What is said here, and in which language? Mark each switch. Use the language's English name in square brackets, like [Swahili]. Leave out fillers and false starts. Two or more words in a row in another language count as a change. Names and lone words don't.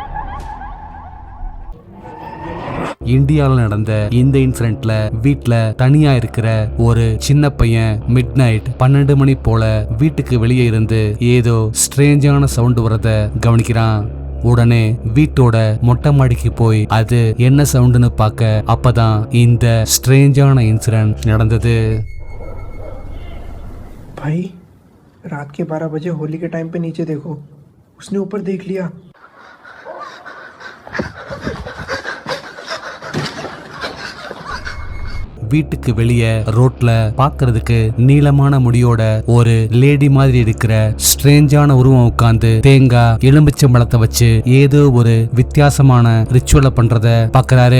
[Tamil] இந்தியாவில் நடந்த இந்த இன்சிடென்ட்ல வீட்ல தனியா இருக்கிற ஒரு சின்ன பையன் [English] mid night [Tamil] 12 மணி போல வீட்டுக்கு வெளியே இருந்து ஏதோ ஸ்ட்ரேஞ்சான சவுண்ட் வரத கவனிக்கிறான். உடனே வீட்டோட மொட்டை மாடிக்கு போய் அது என்ன சவுண்டுன்னு பார்க்க அப்பதான் இந்த ஸ்ட்ரேஞ்சான இன்சிடென்ட் நடந்தது. [Hindi] भाई रात के 12 बजे होली के टाइम पे नीचे देखो, उसने ऊपर देख लिया. [Tamil] வீட்டுக்கு வெளியே ரோட்ல பாக்குறதுக்கு நீளமான முடியோட ஒரு லேடி மாதிரி இருக்கிற ஸ்ட்ரேஞ்சான உருவம் உட்கார்ந்து தேங்காய் எலும்பிச்சம்பழத்தை வச்சு ஏதோ ஒரு வித்தியாசமான ரிச்சுவலை பண்றத பாக்குறாரு.